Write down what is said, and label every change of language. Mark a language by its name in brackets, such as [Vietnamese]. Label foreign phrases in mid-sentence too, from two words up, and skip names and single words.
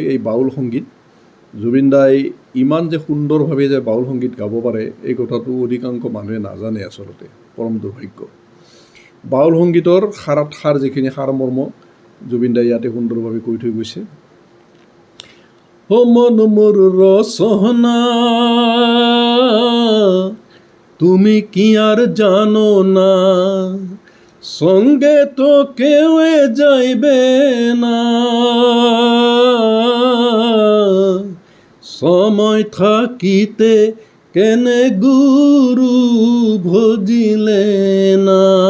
[Assamese] এই বাউল সংগীত জুবিনদাই ইমান যে সুন্দৰভাৱে যে বাউল সংগীত গাব পাৰে, এই কথাটো অধিকাংশ মানুহে নাজানে। আচলতে পৰম দুৰ্ভাগ্য। বাউল সংগীতৰ সাৰত সাৰ যিখিনি সাৰমৰ্ম জুবিনদাই ইয়াতে সুন্দৰভাৱে কৈ থৈ গৈছে। [Bangla] মন মোৰ ৰচনা তুমি কি আর জানো না, সঙ্গে তো কেউ যাইবে না, সময় থাকিতে কেনে গুরু ভজিলে না,